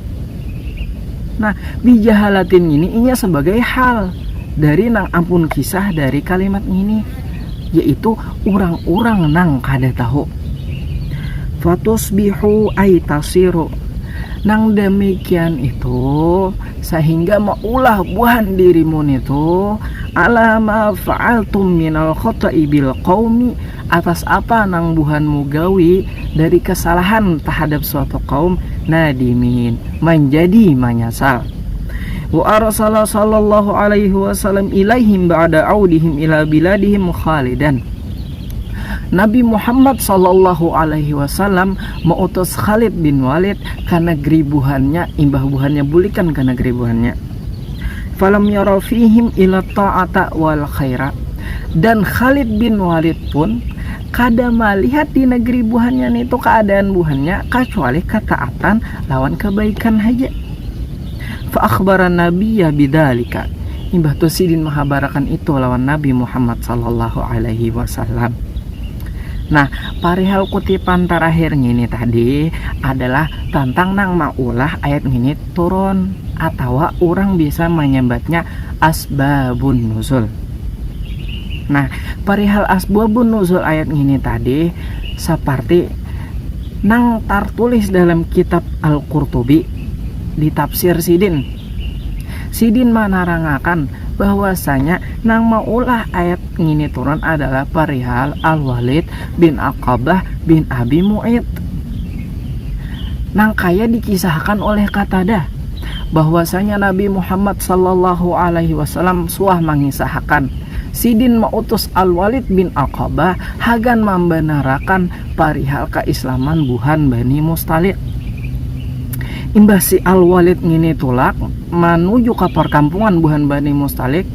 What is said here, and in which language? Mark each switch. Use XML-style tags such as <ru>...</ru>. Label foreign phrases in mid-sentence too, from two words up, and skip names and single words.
<bjn>Nah, bijahalatin ini inya sebagai hal dari nang ampun kisah dari kalimat ini, yaitu orang-orang nang kada tahu.</bjn> <ar>فتصبحوا أي تصيروا.</ar> <bjn>Nang demikian itu sehingga maulah buhan dirimu itu</bjn> <ar>على ما فعلتم من الخطأ بالقوم,</ar> <bjn>atas apa nang buhanmu gawi dari kesalahan terhadap suatu kaum, nadimin menjadi menyesal.</bjn> <ar>وأرسل صلى الله عليه وسلم إليهم بعد عودهم إلى بلادهم khalidan.</ar> <bjn>Nabi Muhammad</bjn> <ar>صلى الله عليه وسلم</ar> <bjn>mengutus Khalid bin Walid ke negeri buhannya, imbah buhannya bulikan ke negeri buhannya.</bjn> <ar>فلم ير فيهم إلا طاعة والخير.</ar> <bjn>Dan Khalid bin Walid pun kada melihat di negeri buhannya itu keadaan buhannya kecuali ketaatan lawan kebaikan saja.</bjn> <ar>فأخبر النبي بذلك.</ar> <bjn>Imbah tu sidin menghabarakan itu lawan Nabi Muhammad</bjn> <ar>صلى الله عليه وسلم.</ar> <bjn>Nah, parihal kutipan terakhir ini tadi adalah tentang nang maulah ayat ini turun, atau orang bisa menyebutnya</bjn> <ar>أسباب النزول.</ar> <bjn>Nah, parihal</bjn> <ar>أسباب النزول</ar> <bjn>ayat ini tadi seperti nang tertulis dalam kitab Al-Qurtubi di tafsir Sidin. Sidin menerangakan bahwasanya nang maulah ayat ini turun adalah perihal Al-Walid bin Aqabah bin Abi Mu'id. Nang kaya dikisahkan oleh Qatadah bahwasanya Nabi Muhammad</bjn> <ar>صلى الله عليه وسلم</ar> <bjn>suah mengisahkan Sidin mautus Al-Walid bin Aqabah hagan membenarkan perihal keislaman buhan Bani Mustalik. Imbah si Al-Walid ngini tulak menuju ke perkampungan buhan Bani Mustalik.</bjn>